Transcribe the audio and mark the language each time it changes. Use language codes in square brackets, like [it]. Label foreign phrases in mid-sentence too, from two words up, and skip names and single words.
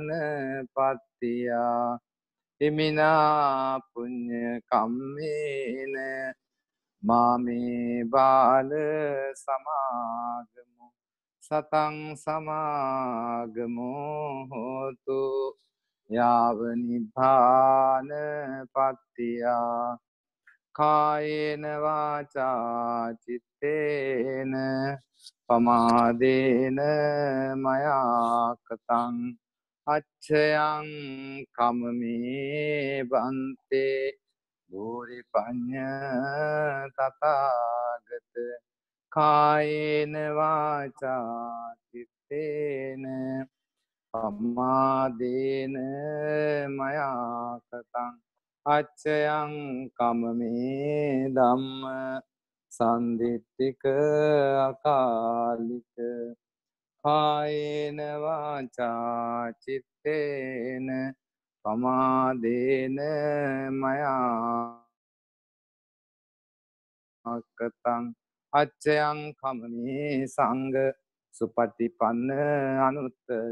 [pi] පත්තියා ඉමිනා පුඤ්ඤ කම්මේන මාමේ බාල සමාගමු සතං සමාගමු හෝතු යාව නිබ්බාන පත්තියා කායේන වාචා චිත්තේන පමාදේන මයා කතං අච්ඡයං කම්මේ බන්තේ භූරි පඤ්ඤ තථාගත කායේන වාචා චිත්තේන පමාදේන මයා කතං අච්ඡයං කම්මේ ධම්ම සන්දිට්ඨික අකාලික කායේන වාචා චිත්තේන පමාදේන මයාකතං අච්චයං කමනේ සංඝ සුපටිපන්න අනුත්තර.